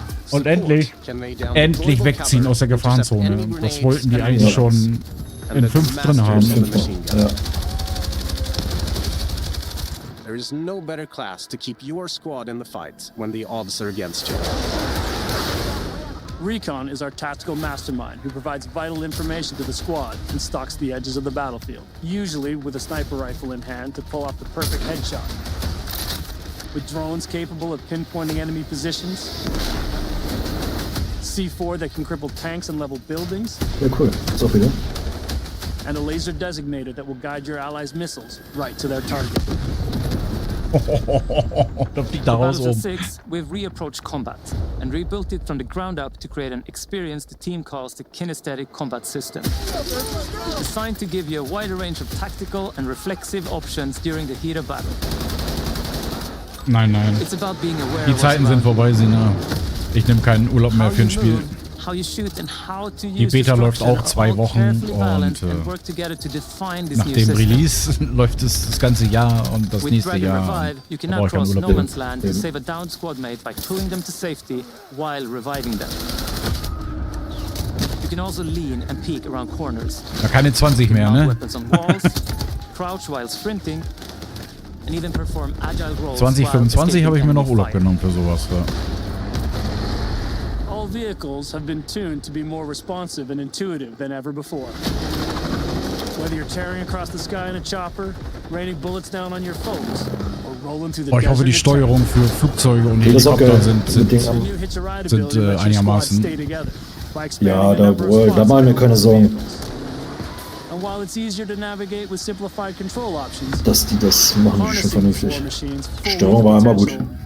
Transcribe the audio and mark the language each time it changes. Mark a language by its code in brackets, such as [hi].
[de] Und endlich wegziehen aus der Gefahrenzone. Das wollten die eigentlich schon in 5 drin haben. Ja. [en] There is no better class to keep your squad in the fight when the odds are against you. Recon is our tactical mastermind who provides vital information to the squad and stalks the edges of the battlefield, usually with a sniper rifle in hand to pull off the perfect headshot. With drones capable of pinpointing enemy positions, C4 that can cripple tanks and level buildings. [de] Ja, cool. Ist auch wieder. [en] And a laser designator that will guide your allies' missiles right to their target. [de] Da fliegt da raus oben. [en] 6, we've reapproached combat and rebuilt it from the ground up to create an experience the team calls the kinesthetic combat system. Designed to give you a wider range of tactical and reflexive options during the heat of battle. [de] Nein. [en] It's about being aware [de] Die Zeiten sind vorbei, Sina. Ich nehme keinen Urlaub mehr für ein Spiel. Die Beta läuft auch 2 Wochen und nach dem Release läuft es das ganze Jahr und das nächste Jahr. Da brauche ich keinen Urlaub mehr. Da keine 20 mehr, ne? 2025 habe ich mir noch Urlaub genommen für sowas. Ja. [en] All vehicles have been tuned to be more responsive and intuitive than ever before. Whether you're tearing across the sky in a chopper, raining bullets down on your foes, or rolling through the desert. [de] Ich hoffe, die Steuerung für Flugzeuge und Helikopter sind einigermaßen. Ja, da machen wir keine Sorgen. Dass die das machen, ist schon vernünftig. Steuerung war immer gut.